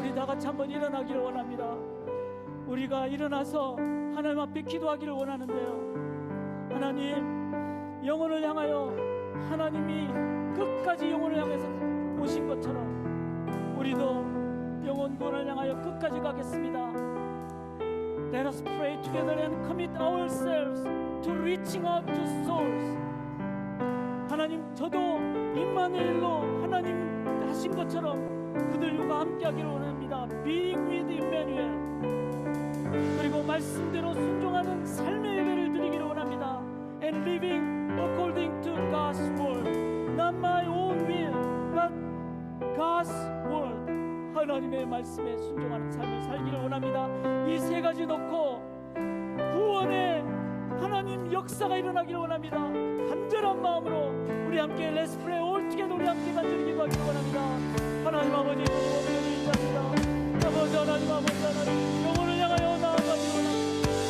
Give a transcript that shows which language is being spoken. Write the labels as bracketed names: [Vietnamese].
[Korean] 우리 다 같이 한번 일어나기를 원합니다. 우리가 일어나서 하나님 앞에 기도하기를 원하는데요. 하나님, 영혼을 향하여 하나님이 끝까지 영혼을 향해서 오신 것처럼 우리도 영혼 구원을 향하여 끝까지 가겠습니다. [English] Let us pray together and commit ourselves to reaching out to souls. [Korean] 하나님, 저도 임마누엘로 하나님 하신 것처럼 그들과 함께하기를 원합니다. [English] Being with Emmanuel. [Korean] 그리고 말씀대로 순종하는 삶의 예배를 드리기를 원합니다. [English] And living according to God's word. Not my own will, but God's word. [Korean] 하나님의 말씀에 순종하는 삶을 살기를 원합니다. 이 세 가지 놓고 구원의 하나님 역사가 일어나기를 원합니다. 간절한 마음으로 우리 함께 [English] Let's pray all together. [Korean] 우리 함께 간절히 기도하기를 원합니다. 하나님 아버지, 영원히 인자합니다. 아버지 하나님, 아버지 하나님, 영혼을 향하여 나아가기를 원합니다.